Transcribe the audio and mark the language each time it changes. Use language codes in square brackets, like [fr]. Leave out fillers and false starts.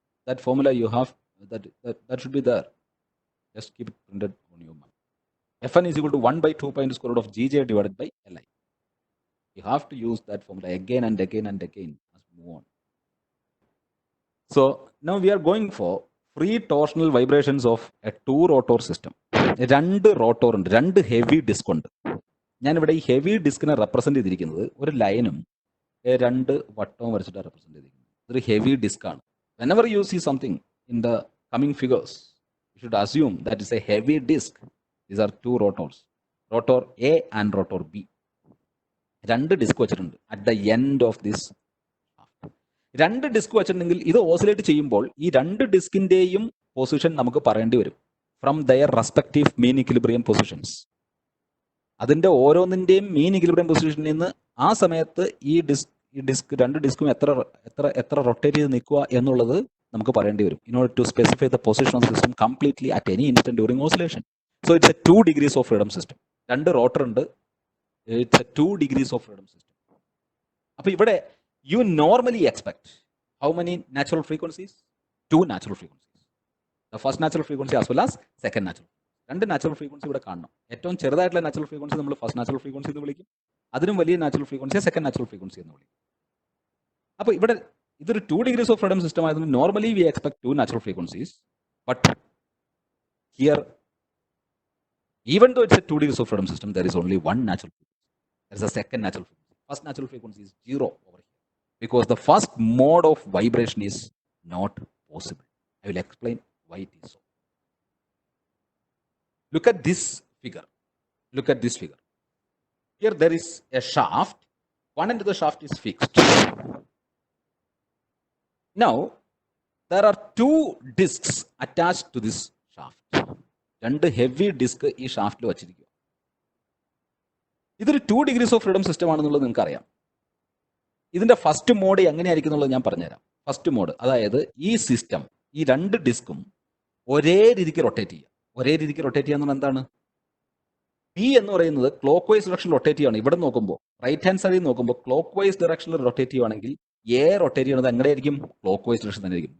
[en] That formula you have, that should be there. Just keep it printed on your mind. Fn is equal to 1 by 2 pi into square root of Gj divided by Li. You have to use that formula again and again and again as we move on. So now we are going for free torsional vibrations of a two rotor system. [ml] രണ്ട് rotor ഉണ്ട്, രണ്ട് heavy disk ഉണ്ട്. ഞാനിവിടെ ഈ heavy ഡിസ്കിനെ represent ചെയ്തിരിക്കുന്നത് ഒരു ലൈനും രണ്ട് വട്ടവും വരച്ചിട്ടാണ് റെപ്രസെന്റ് ചെയ്തിരിക്കുന്നത്. ഇതൊരു ഹെവി ഡിസ്ക് ആണ്. [en] Whenever you see something in the coming figures, you should assume that is a heavy disk. These are two rotors, rotor A and rotor B. [ml] രണ്ട് ഡിസ്ക് വെച്ചിട്ടുണ്ട് [en] at the end of this. [ml] രണ്ട് disk വെച്ചിട്ടുണ്ടെങ്കിൽ ഇത് oscillate ചെയ്യുമ്പോൾ ഈ രണ്ട് ഡിസ്കിന്റെയും position നമുക്ക് പറയേണ്ടി വരും [en] From their respective mean equilibrium positions. [ml] അതിന്റെ ഓരോന്നിന്റെയും മീൻ ഇക്വിലിബ്രിയം പൊസിഷനിൽ നിന്ന് ആ സമയത്ത് ഈ ഡിസ്ക് രണ്ട് ഡിസ്കും എത്ര റൊട്ടേറ്റ് ചെയ്ത് നിൽക്കുക എന്നുള്ളത് നമുക്ക് പറയേണ്ടി വരും [en] in order to specify the position of the system completely at any instant during oscillation. So it's a 2 degrees of freedom system. [ml] രണ്ട് റോട്ടർ ഉണ്ട്. [en] It's a 2 degrees of freedom system. [ml] അപ്പോൾ ഇവിടെ [en] you normally expect how many natural frequencies? 2 natural frequencies. The first natural frequency as well as second natural. [ml] രണ്ട് natural frequency ഇവിടെ കാണണം. ഏറ്റവും ചെറുതായിട്ടുള്ള natural frequency നമ്മൾ first natural frequency എന്ന് വിളിക്കും. അതിനും വലിയ natural frequency second natural frequency എന്ന് വിളിക്കും. അപ്പോൾ ഇവിടെ ഇതൊരു [en] 2 degrees of freedom system [ml] ആയതുകൊണ്ട് [en] Normally we expect 2 natural frequencies. But here, even though it's a 2 degrees of freedom system, there is only one natural frequency. There is a second natural frequency. First natural frequency is 0 over here. Because the first mode of vibration is not possible. I will explain why it is so. Look at this figure. Look at this figure. Here there is a shaft. One end of the shaft is fixed. Now, there are 2 discs attached to this shaft. [ml] രണ്ട് heavy disk ഈ ഷാഫ്റ്റിൽ വച്ചിരിക്കുക. ഇതൊരു [en] 2 degrees of freedom system [ml] ആണെന്നുള്ളത് നിങ്ങൾക്ക് അറിയാം. ഇതിന്റെ first mode എങ്ങനെയായിരിക്കും എന്നുള്ളത് ഞാൻ പറഞ്ഞുതരാം. ഫസ്റ്റ് മോഡ്, അതായത് ഈ സിസ്റ്റം ഈ രണ്ട് ഡിസ്കും ഒരേ രീതിക്ക് റൊട്ടേറ്റ് ചെയ്യുക. ഒരേ രീതിക്ക് റൊട്ടേറ്റ് ചെയ്യുക എന്താണ്? പി എന്ന് പറയുന്നത് ക്ലോക്ക് വൈസ് ഡയറക്ഷനിൽ റൊട്ടേറ്റ് ചെയ്യുകയാണ്. ഇവിടെ നോക്കുമ്പോൾ റൈറ്റ് ഹാൻഡ് സൈഡിൽ നോക്കുമ്പോൾ ക്ലോക്ക് വൈസ് ഡയറക്ഷനിൽ റൊട്ടേറ്റ് ചെയ്യുകയാണെങ്കിൽ എ റൊട്ടേറ്റ് ചെയ്യുന്നത് എങ്ങനെയായിരിക്കും? ക്ലോക്ക് വൈസ് ഡയറക്ഷൻ തന്നെ ആയിരിക്കും.